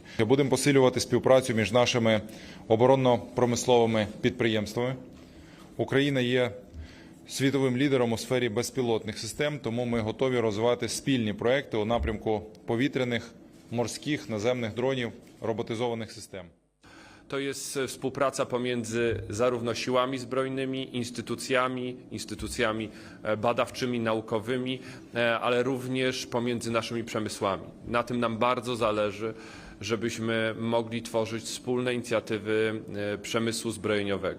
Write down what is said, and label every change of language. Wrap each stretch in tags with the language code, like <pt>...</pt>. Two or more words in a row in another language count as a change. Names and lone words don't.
<uk>Будемо посилювати співпрацю між нашими оборонно-промисловими підприємствами. Україна є світовим лідером у сфері безпілотних систем, тому ми готові розвивати спільні проекти у напрямку повітряних, морських, наземних дронів, роботизованих систем.</uk> <pl>To jest współpraca pomiędzy zarówno siłami zbrojnymi, instytucjami badawczymi, naukowymi, ale również pomiędzy naszymi przemysłami. Na tym nam bardzo zależy, żebyśmy mogli tworzyć wspólne inicjatywy przemysłu zbrojeniowego.</pl>